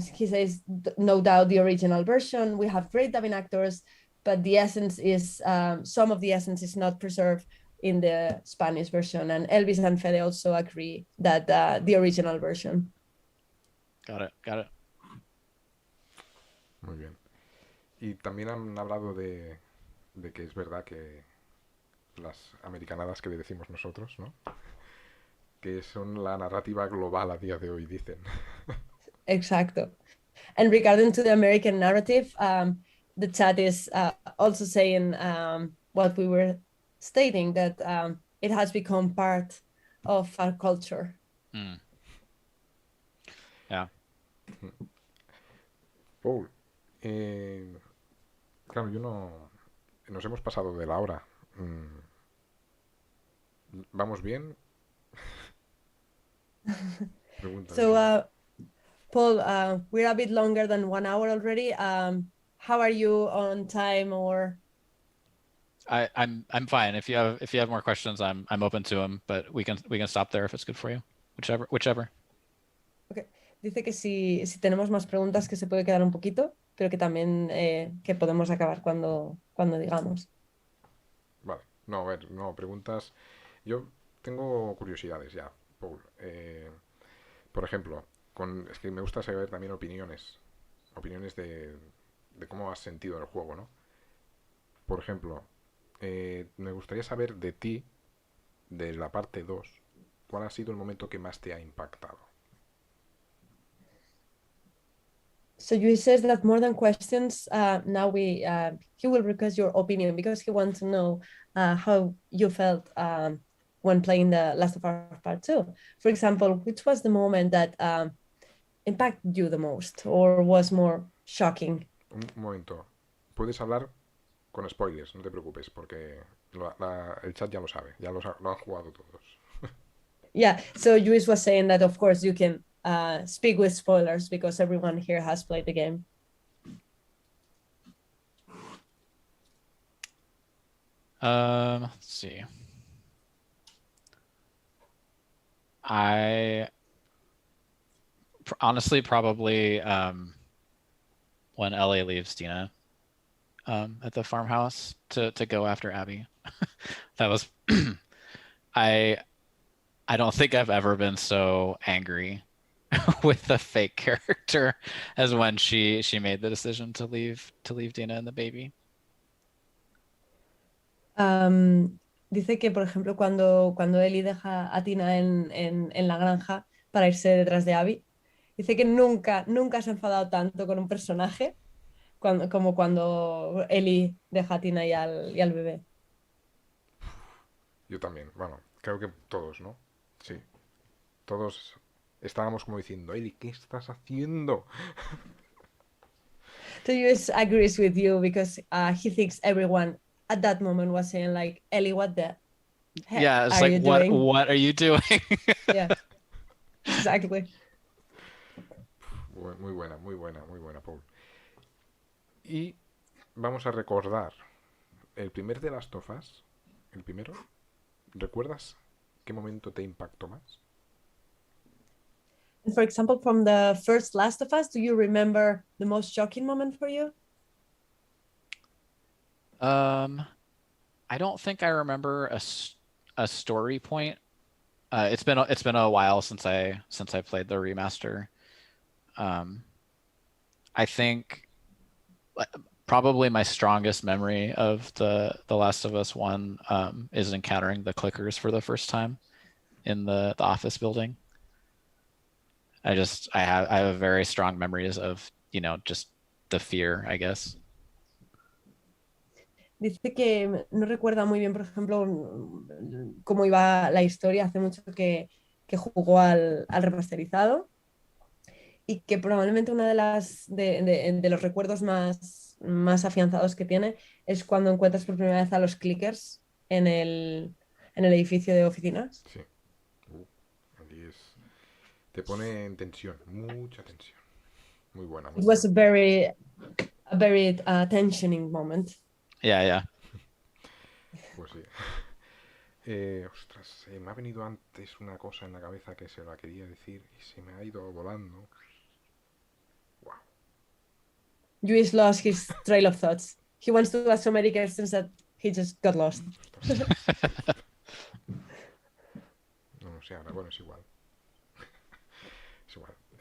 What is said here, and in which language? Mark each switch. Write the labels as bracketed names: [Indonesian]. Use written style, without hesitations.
[English] He says, no doubt the original version. We have great dubbing actors, but the essence is, some of the essence is not preserved in the Spanish version. And Elvis and Fede also agree that the original version. Got it. Got it. [Spanish] Muy bien. Y también han hablado de que es verdad que las americanadas que le decimos nosotros, ¿no? Que son la narrativa global a día de hoy, dicen. Exacto. And regarding to the American narrative, the chat is also saying what we were stating, that it has become part of our culture. Mm. Yeah. Paul, claro, yo no... Nos hemos pasado de la hora. ¿Vamos bien? Pregunta. [English] So, Paul, we're a bit longer than 1 hour already. How are you on time, or? I'm fine. If you have more questions, I'm open to them, but we can stop there if it's good for you. Whichever. Okay. [Spanish] Dice que si tenemos más preguntas, que se puede quedar un poquito, pero que también que podemos acabar cuando digamos. Vale. No, a ver, no, preguntas. Yo tengo curiosidades ya, Paul. Por ejemplo, es que me gusta saber también opiniones de cómo has sentido el juego, ¿no? Por ejemplo, me gustaría saber de ti, de la parte 2, ¿cuál ha sido el momento que más te ha impactado? [English] So you says that more than questions, now he will request your opinion, because he wants to know how you felt when playing the Last of Us Part 2. For example, which was the moment that impacted you the most, or was more shocking? [Spanish] Un momento. Puedes hablar con spoilers, no te preocupes, porque el chat ya lo sabe, ya lo han jugado todos. [English] Yeah, so Luis was saying that, of course, you can speak with spoilers, because everyone here has played the game. Let's see. I honestly probably when Ellie leaves Dina at the farmhouse to go after Abby. That was I don't think I've ever been so angry with the fake character as when she made the decision to leave Dina and the baby. [Spanish] Dice que, por ejemplo, cuando Ellie deja a Tina en la granja para irse detrás de Abby, dice que nunca se ha enfadado tanto con un personaje como cuando Ellie deja a Tina y al bebé. Yo también, bueno, creo que todos, ¿no? Sí. Todos estábamos como diciendo, Eli, ¿qué estás haciendo? [English] So Luis agrees with you, because he thinks everyone at that moment was saying, like, Ellie, what the heck Yeah, it's are like, you doing? what are you doing? Yeah, exactly. [Spanish] Muy buena, Paul. Y vamos a recordar el primer de las Tofas. El primero. ¿Recuerdas qué momento te impactó más? [English] For example, from the first Last of Us, do you remember the most shocking moment for you? I don't think I remember a story point. It's been a while since I played the remaster. I think probably my strongest memory of the Last of Us 1 is encountering the clickers for the first time in the office building. I have very strong memories of, just the fear, I guess. [Spanish] Dice que no recuerda muy bien, por ejemplo, cómo iba la historia. Hace mucho que jugó al remasterizado y que probablemente una de los recuerdos más afianzados que tiene es cuando encuentras por primera vez a los clickers en el edificio de oficinas. Sí. Aquí te pone en tensión, mucha tensión. Muy buena, muy [English] It was [Spanish] buena. [English] a very tensioning moment. Yeah. [Spanish] Pues sí. Ostras, me ha venido antes una cosa en la cabeza que se la quería decir y se me ha ido volando. [English] Wow. Luis lost his trail of thoughts. He wants to ask so many questions that he just got lost. [Spanish] No sé, ahora, bueno, es igual. Es igual.